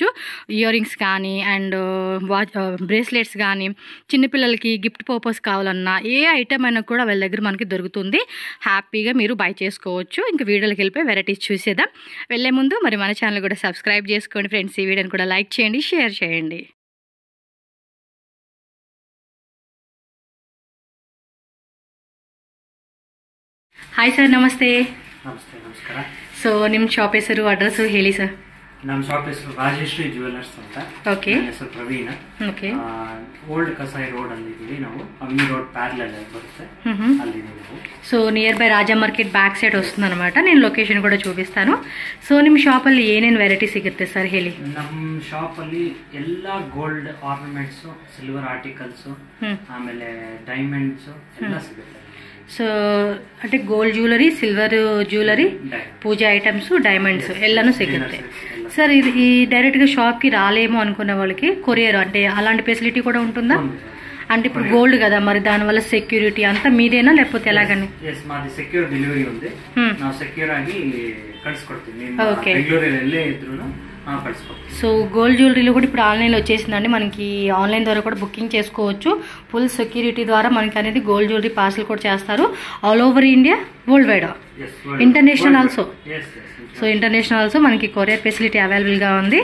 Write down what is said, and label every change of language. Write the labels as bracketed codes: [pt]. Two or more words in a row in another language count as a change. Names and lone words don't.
[en] ear rings [te] కానీ అండ్ [en] watch bracelets [te] కానీ చిన్నపిల్లలకి [en] gift purpose [te] కావాలన్నా ఏ ఐటమ్ అయినా కూడా వాళ్ళ దగ్గర మనకి దొరుకుతుంది. హ్యాపీగా మీరు బై చేసుకోవచ్చు. ఇంకా వీడియోకి వెళ్ళిపోయి వెరైటీస్ చూసేద్దాం. వెళ్ళే ముందు మరి మన ఛానల్ కూడా సబ్స్క్రైబ్ చేసుకోండి ఫ్రెండ్స్. ఈ వీడియోని కూడా లైక్ చేయండి, షేర్ చేయండి. [en] hi sir, [kn] ನಮಸ್ತೆ. ನಮಸ್ತೆ, ನಮಸ್ಕಾರ. ಸೊ ನಿಮ್ಮ ಶಾಪ್ ಹೆಸರು ಅಡ್ರೆಸ್ ಹೇಳಿ ಸರ್. ನಮ್ಮ ಶಾಪ್ ಹೆಸರು ರಾಜಶ್ರೀ ಜ್ಯುವೆಲರ್ಸ್ ಅಂತ. ಓಕೆ. ನನ್ನ ಹೆಸರು ಪ್ರವೀಣ್. ಓಕೆ. ಓಲ್ಡ್ ಕಸಾಯಿ ರೋಡ್ ಅಲ್ಲಿ ಇದೀವಿ ನಾವು. ಅವನಿ ರೋಡ್ ಪ್ಯಾರಲಲ್ ಬರುತ್ತೆ, ಅಲ್ಲಿದ್ದೀವಿ ನಾವು. [en] so near by [te] రాజా మార్కెట్ [en] back side [te] వస్తుంది అనమాట. నేను లొకేషన్ కూడా చూపిస్తాను. [kn] ಸೊ ನಿಮ್ಮ ಶಾಪಲ್ಲಿ ಏನೇನು ವೆರೈಟಿ ಸಿಗುತ್ತೆ ಸರ್ ಹೇಳಿ. ನಮ್ಮ ಶಾಪ್ ಅಲ್ಲಿ ಎಲ್ಲಾ [en] gold ornaments, silver articles, [kn] ಆಮೇಲೆ ಡೈಮಂಡ್ಸ್ ಎಲ್ಲ ಸಿಗುತ್ತೆ. [en] so ante gold jewellery, silver jewellery, [kn] ಪೂಜ ಐಟಮ್ಸ್, ಡೈಮಂಡ್ಸ್ ಎಲ್ಲಾನು ಸಿಗುತ್ತೆ. [te] సార్ ఇది ఈ డైరెక్ట్గా షాప్కి రాలేమో అనుకున్న వాళ్ళకి కొరియర్ అంటే అలాంటి ఫెసిలిటీ కూడా ఉంటుందా? అంటే ఇప్పుడు గోల్డ్ కదా, మరి దానివల్ల సెక్యూరిటీ అంతా మీదేనా లేకపోతే ఎలాగని? మాది [en] secure delivery [te] ఉంది. [kn] ನಾವು ಸೆಕ್ಯೂರ್ ಆಗಿ ಕಳಿಸ್ಕೊಡ್ತೀವಿ. [te] ఓకే. [kn] ಬೆಂಗಳೂರಲ್ಲಿ ಎಲ್ಲೇ ಇದ್ರೂ [te] సో [en] gold jewellery [te] కూడా ఇప్పుడు ఆన్లైన్ వచ్చేసిందండి. మనకి ఆన్లైన్ ద్వారా కూడా బుకింగ్ చేసుకోవచ్చు. [en] full security [te] ద్వారా మనకి అనేది [en] gold jewellery parcel [te] కూడా చేస్తారు. [en] All over India, world wide, international also. so international also [te] మనకి [en] courier facility available [te] ఉంది.